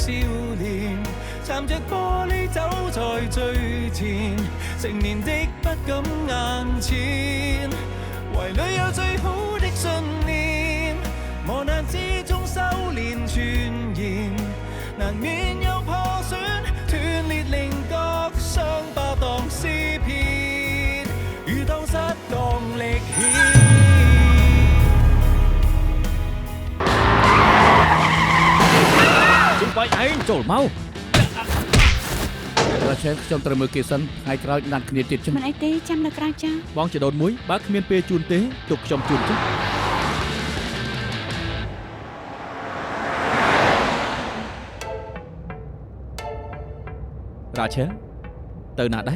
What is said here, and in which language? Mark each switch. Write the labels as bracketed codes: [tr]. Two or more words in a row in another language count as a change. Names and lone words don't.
[zh] 臉，站着玻璃走在最前，成年的不敢硬纏，懷裏有最好的信念，磨難之中修煉傳言，難免有破損斷裂，令各傷疤當詩篇，如當失當力顯。 [km] បាយឯងចូលមករាជែខ្ញុំត្រូវមើលគេសិនថ្ងៃក្រោយណាត់គ្នាទៀតចឹង មិនអីទេចាំនៅក្រៅចា បងចដូនមួយបើគ្មានពេលជូនទេទុកខ្ញុំជូនចឹងរាជែទៅណាដែរ